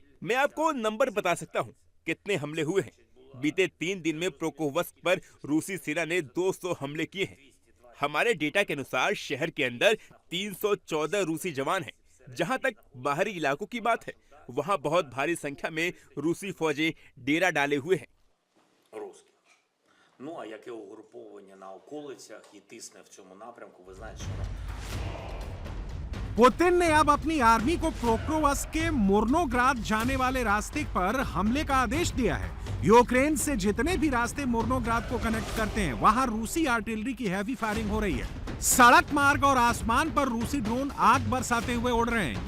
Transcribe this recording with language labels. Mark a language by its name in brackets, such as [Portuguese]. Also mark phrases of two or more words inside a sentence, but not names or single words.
[Hindi] मैं आपको नंबर बता सकता हूं कितने हमले हुए हैं। बीते 3 दिन में प्रोक्रोवस्क पर रूसी सेना ने 200 हमले किए हैं। हमारे डेटा के अनुसार शहर के अंदर 314 रूसी जवान हैं। जहां तक बाहरी इलाकों की बात है, वहां बहुत भारी संख्या में रूसी फौजें डेरा डाले हुए हैं। [Ukrainian] Ну, а яке угруповання на околицях і тисне в цьому напрямку, ви знаєте, що [Hindi] पुतिन ने अब अपनी आर्मी को प्रोक्रोवस्क के मुर्नोग्राद जाने वाले रास्ते पर हमले का आदेश दिया है। यूक्रेन से जितने भी रास्ते मुर्नोग्राद को कनेक्ट करते हैं, वहां रूसी आर्टिलरी की [English] heavy firing [Hindi] हो रही है। सड़क मार्ग और आसमान पर रूसी ड्रोन आग बरसाते हुए उड़ रहे हैं।